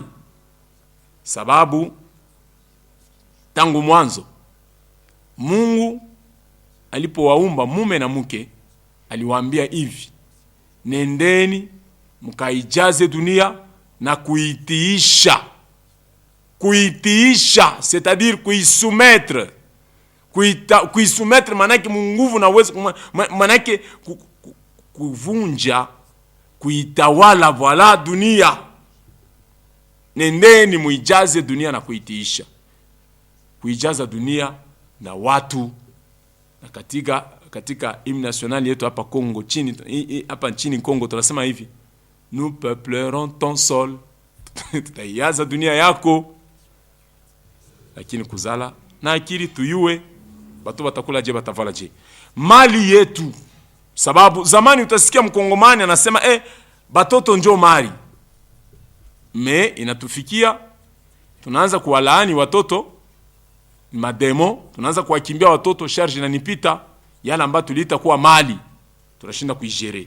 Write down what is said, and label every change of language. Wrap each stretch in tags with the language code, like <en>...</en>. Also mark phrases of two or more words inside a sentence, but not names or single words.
<sw>Sababu tangu mwanzo Mungu alipowaumba mume na mke aliwaambia hivi, nendeni mkaijaze dunia na kuitiisha. Kuitiisha, c'est-à-dire kuisoumettre. Kuisoumettre manake nguvu na uwezo, manake kuvunja, kuitawala, voilà dunia. Nendeni muijaze dunia na kuitiisha. Kuijaza dunia na watu. Na katika</sw> <fr>hymne national</fr> <sw>yetu hapa Kongo, hapa nchini Kongo tunasema hivi,</sw> <fr>nous peuplerons ton sol.</fr> <sw>Tutaijaza dunia yako. Lakini kuzala na akili tuyue, batu batakula je, batavala je. Mali yetu. Sababu zamani utasikia mkongomani anasema batoto njo mali. Inatufikia tunaanza kuwalaani watoto, mademo, tunaanza kuwakimbia watoto, charge inanipita, yale ambayo tuliita kuwa mali tunashinda kuijere.</sw>